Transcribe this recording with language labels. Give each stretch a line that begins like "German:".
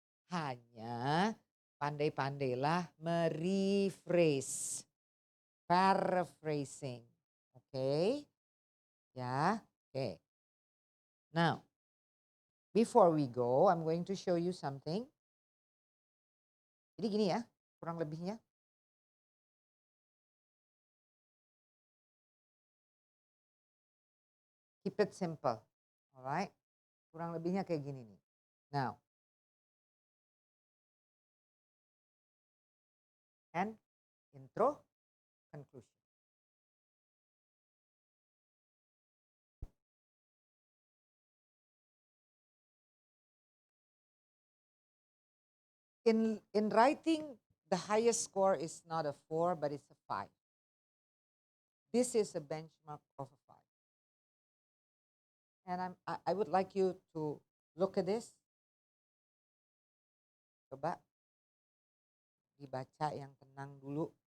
Indonesian: Hanya pandai-pandailah merephrase, paraphrasing. Okay? Ya, okay.
English: Now, before we go, I'm going to show you something.
Indonesian: Jadi gini ya, kurang lebihnya.
English: Keep it simple. Alright?
Indonesian: Kurang lebihnya kayak gini nih.
English: Now, and intro, conclusion. In writing, the highest score is not a 4, but it's a 5. This is a benchmark of a 5. And I would like you to look at this.
Indonesian: Coba dibaca yang tenang dulu.